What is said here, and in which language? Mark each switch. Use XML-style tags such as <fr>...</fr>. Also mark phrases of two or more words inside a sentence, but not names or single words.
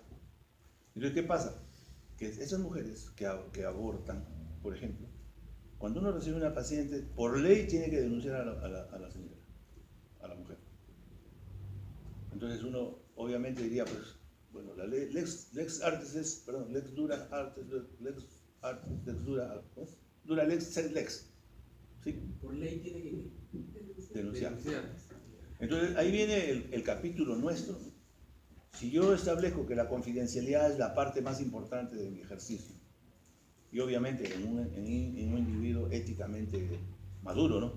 <es>Entonces, ¿qué pasa? Que esas mujeres que abortan, por ejemplo, cuando uno recibe una paciente, por ley tiene que denunciar a la señora, a la mujer. Entonces uno obviamente diría, pues, bueno, la ley,</es> <la>lex artis</la> <es>es, perdón,</es> <la>lex dura artis, lex dura lex sed lex.</la> <es>¿Sí? Por ley tiene que denunciar. Entonces ahí viene el capítulo nuestro. Si yo establezco que la confidencialidad es la parte más importante de mi ejercicio, y obviamente en un individuo éticamente maduro, ¿no?</es>